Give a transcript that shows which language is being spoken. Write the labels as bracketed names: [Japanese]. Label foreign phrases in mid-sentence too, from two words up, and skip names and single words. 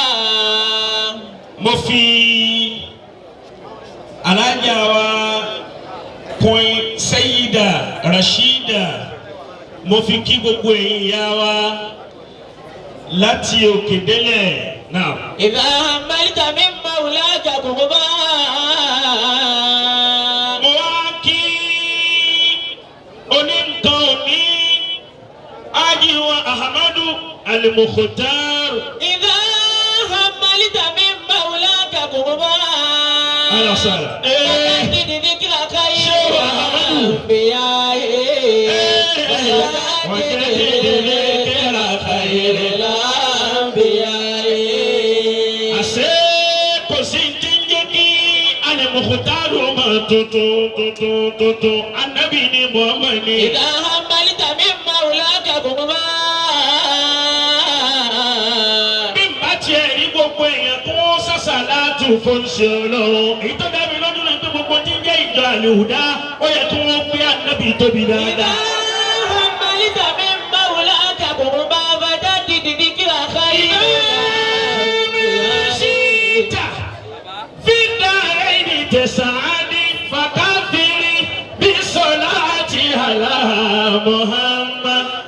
[Yoruba] Mo fi alájà wa Queen Sayyida Rashida mo fi kí gbogbo ìyá wa láti òkè délẹ̀ náà. [Arabic] إذا حملت من مولاك قربة. [Yoruba] Mo wá kí oníǹkan òní ajiwa Ahmadu Al-Muktar. [Arabic] إذا حملت من مولاك قربة. Alasala. [Yoruba] Al-Muktar ọmọ tuntun Ànábì ni Muhammad ni. [Arabic] إذا حملت من مولاك قربة. [Yoruba] Bí n bá tiẹ̀ rí gbogbo èèyàn tó sàṣàlátù fún ṣe Ọlọ́run. Èyí tó dá mi lọ́dún náà pé gbogbo tí ń jẹ́ ìjọ Al-Huda ó yẹ kí wọ́n gbé Ànábì tóbi dáadáa. [Arabic] إذا حملت من مولاك قربة. فجدد ذكرى خير الأنبياء. تسعدي فكثري بصلاة على محمد.